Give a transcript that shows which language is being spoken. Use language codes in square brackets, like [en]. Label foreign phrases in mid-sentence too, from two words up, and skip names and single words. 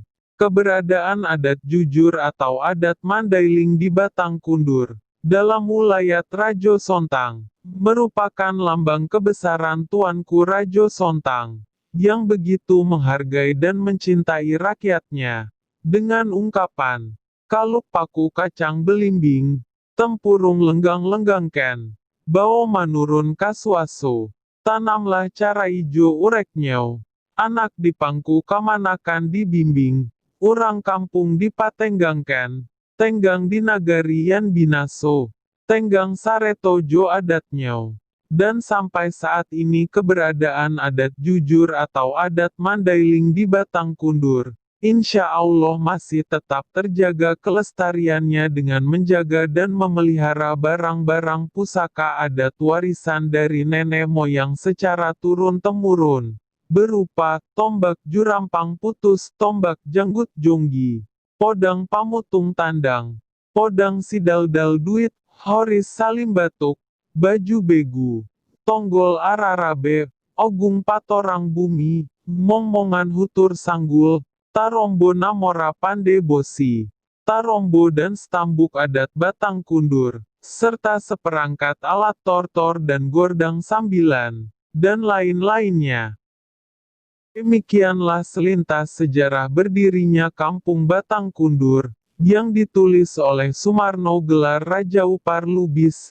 [id] Keberadaan adat jujur atau adat Mandailing di Batang Kundur dalam wilayah Rajo Sontang merupakan lambang kebesaran Tuanku Rajo Sontang, yang begitu menghargai dan mencintai rakyatnya. Dengan ungkapan, [min] "Kaluk paku kacang belimbing, tempurung lenggang-lenggangken, bau manurun kasuaso, tanamlah cara ijo ureknyau, anak dipangku kamanakan dibimbing, urang kampung dipatenggangken, tenggang di nagari yan binaso. Tenggang Sareto Jo adatnya." [id] Dan sampai saat ini keberadaan adat jujur atau adat Mandailing di Batang Kundur, [ar] insya Allah [id] masih tetap terjaga kelestariannya dengan menjaga dan memelihara barang-barang pusaka adat warisan dari nenek moyang secara turun-temurun, berupa tombak jurampang putus, tombak janggut jonggi, podang pamutung tandang, podang sidaldal duit, horis salim batuk, baju begu, tonggol ararabe, ogung patorang bumi, mongmongan hutur sanggul, tarombo namora pande bosi, tarombo dan stambuk adat Batang Kundur, serta seperangkat alat tortor dan gordang sambilan, dan lain-lainnya. Demikianlah selintas sejarah berdirinya Kampung Batang Kundur, yang ditulis oleh Sumarno gelar Raja Upar Lubis.